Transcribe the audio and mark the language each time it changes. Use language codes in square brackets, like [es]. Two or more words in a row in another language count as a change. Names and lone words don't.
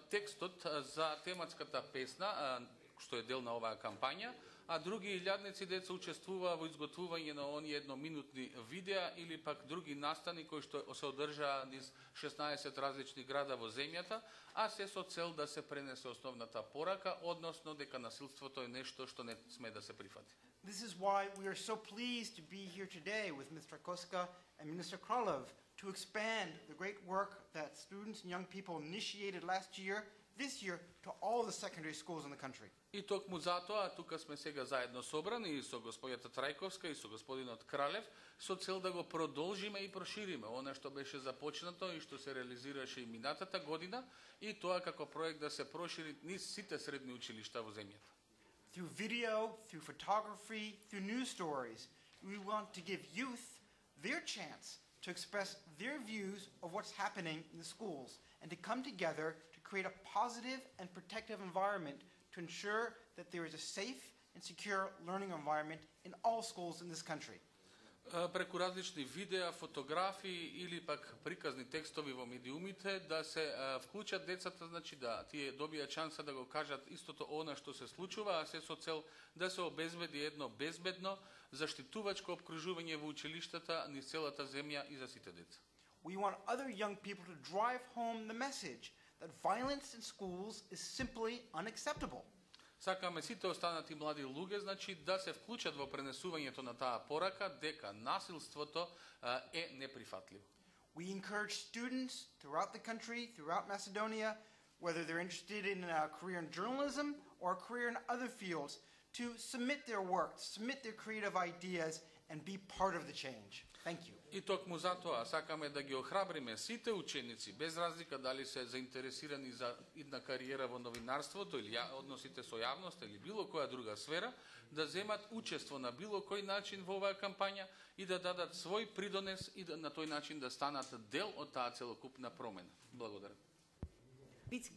[mk] текстот за тематската песна, што е дел на оваа кампања, а други илјадници деца учествуваа во изготвување на оние едноминутни видеа или пак други настани кои што се одржаа низ 16 различни града во земјата, а се со цел да се пренесе основната порака, односно дека насилството е нешто што не сме да се прифати. [en] This is why we are so pleased to be here today with Mr. Koska and Minister Kralov to expand the great work that students and young people initiated last year, this year, to all the secondary schools in the country. [mk] И токму затоа тука сме сега заедно собрани и со господјата Трајковска и со господинот Кралев со цел да го продолжиме и прошириме она што беше започнато и што се реализираше и минатата година и тоа како проект да се прошири низ сите средни училишта во земјата. [en] Through video, through photography, through news stories, we want to give youth their chance to express their views of what's happening in the schools and to come together to create a positive and protective environment to ensure that there is a safe and secure learning environment in all schools in this country. [mk] Преку различни видеа, фотографии или пак приказни текстови во медиумите да се вклучат децата, значи да тие добијат шанса да го кажат истото она што се случува, а се со цел да се обезбеди едно безбедно заштитувачко опкружување во училиштата низ целата земја и за сите деца. [en] We want other young people to drive home the message that violence in schools is simply unacceptable. [mk] Сакаме сите останати млади луѓе, значи да се вклучат во пренесувањето на таа порака дека насилството е неприфатливо. [en] We encourage students throughout the country, throughout Macedonia, whether they're interested in a career in journalism or a career in other fields, to submit their work, submit their creative ideas and be part of the change. Thank you. [mk] И токму затоа сакаме да ги охрабриме сите ученици, без разлика дали се заинтересирани за една кариера во новинарството или односите со јавноста или било која друга сфера, да земат учество на било кој начин во оваа кампања и да дадат свој придонес и на тој начин да станат дел од таа целокупна промена.